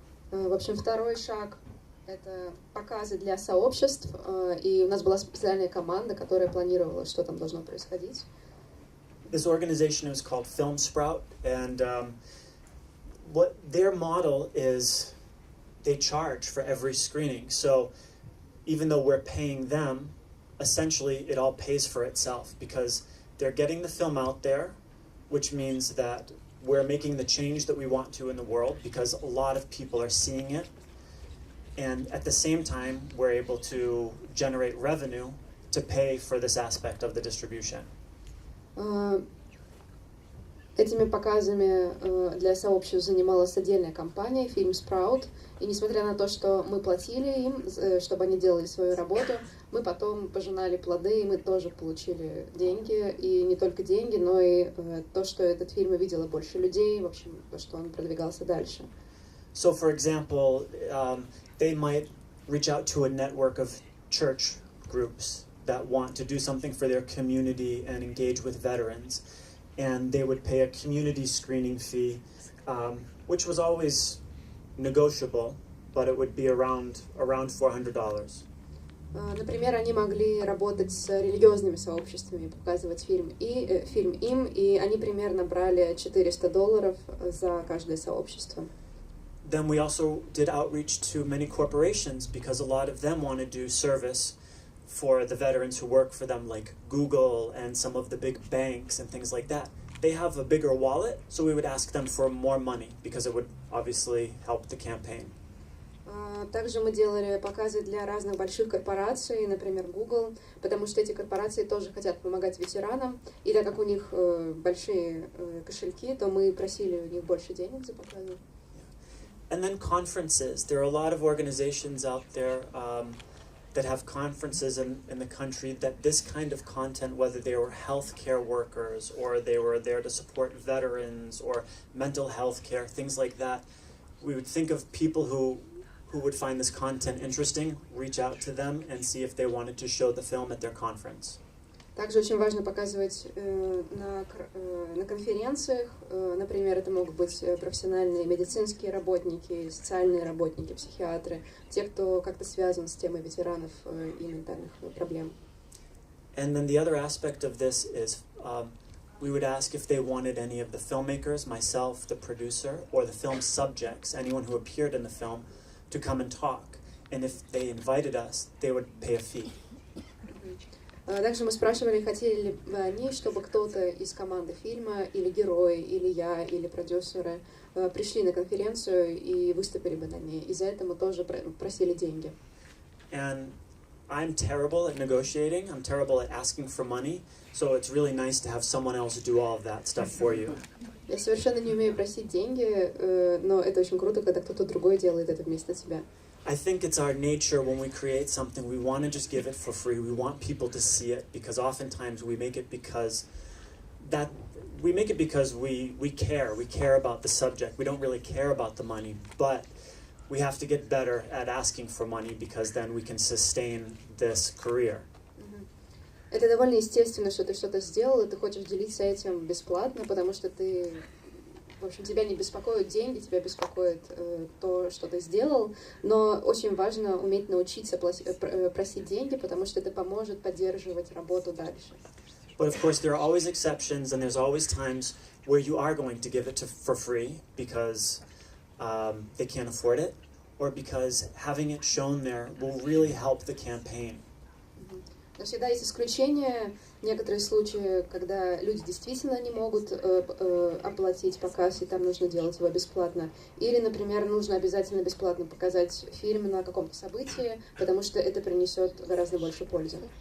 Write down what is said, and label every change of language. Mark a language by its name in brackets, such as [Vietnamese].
[Russian] В общем, второй шаг — это показы для сообществ, и у нас была специальная команда, которая планировала, что там должно происходить. [English] This organization is called Film Sprout, and what their model is, they charge for every screening. So even though we're paying them, essentially it all pays for itself because they're getting the film out there, which means that we're making the change that we want to in the world because a lot of people are seeing it. And at the same time, we're able to generate revenue to pay for this aspect of the distribution. [Russian] Этими показами для сообществ занималась отдельная компания, фильм Sprout, и несмотря на то, что мы платили им, чтобы они делали свою работу, мы потом пожинали плоды, и мы тоже получили деньги, и не только деньги, но и то, что этот фильм увидело больше людей, в общем, то, что он продвигался дальше. [English] So, for example, they might reach out to a network of church groups that want to do something for their community and engage with veterans. And they would pay a community screening fee, which was always negotiable, but it would be around $400. [Russian] Например, они могли работать с религиозными сообществами, показывать фильм им, и они примерно брали $400 за каждое сообщество. [English] Then we also did outreach to many corporations because a lot of them want to do service for the veterans who work for them, like Google and some of the big banks and things like that. They have a bigger wallet, so we would ask them for more money because it would obviously help the campaign. [Russian] Также мы делали показы для разных больших корпораций, например, Google, потому что эти корпорации тоже хотят помогать ветеранам, и так как у них большие кошельки, то мы просили у них больше денег за показы. [English] And then conferences. There are a lot of organizations out there that have conferences in the country that this kind of content, whether they were healthcare workers or they were there to support veterans or mental health care, things like that, we would think of people who would find this content interesting, reach out to them and see if they wanted to show the film at their conference. [Russian] Также очень важно показывать на конференциях, например, это могут быть профессиональные медицинские работники, социальные работники, психиатры, те, кто как-то связан с темой ветеранов и ментальных проблем. [English] And then the other aspect of this is we would ask if they wanted any of the filmmakers, myself, the producer, or the film subjects, anyone who appeared in the film, to come and talk. And if they invited us, they would pay a fee. [Russian] Также мы спрашивали, хотели ли бы они, чтобы кто-то из команды фильма, или герои, или я, или продюсеры пришли на конференцию и выступили бы на ней. И за это мы тоже просили деньги. [English] And I'm terrible at negotiating. I'm terrible at asking for money. So it's really nice to have someone else do all of that stuff for you. [Russian] Я совершенно не умею просить деньги, но это очень круто, когда кто-то другой делает это вместо тебя. [English] I think it's our nature when we create something, we want to just give it for free. We want people to see it because oftentimes we make it because we care. We care about the subject. We don't really care about the money, but we have to get better at asking for money because then we can sustain this career. [Russian] Это довольно естественно, что ты что-то сделал, и ты хочешь делиться этим бесплатно, потому что ты, в общем, тебя не беспокоят деньги, тебя беспокоит то, что ты сделал, но очень важно уметь научиться просить деньги, потому что это поможет поддерживать работу дальше. [English] But of course, there are always exceptions, and there's always times where you are going to give it for free because they can't afford it, or because having it shown there will really help the campaign. [Russian] Но всегда есть исключения, некоторые случаи, когда люди действительно не могут оплатить показ, и там нужно делать его бесплатно. Или, например, нужно обязательно бесплатно показать фильм на каком-то событии, потому что это принесет гораздо больше пользы.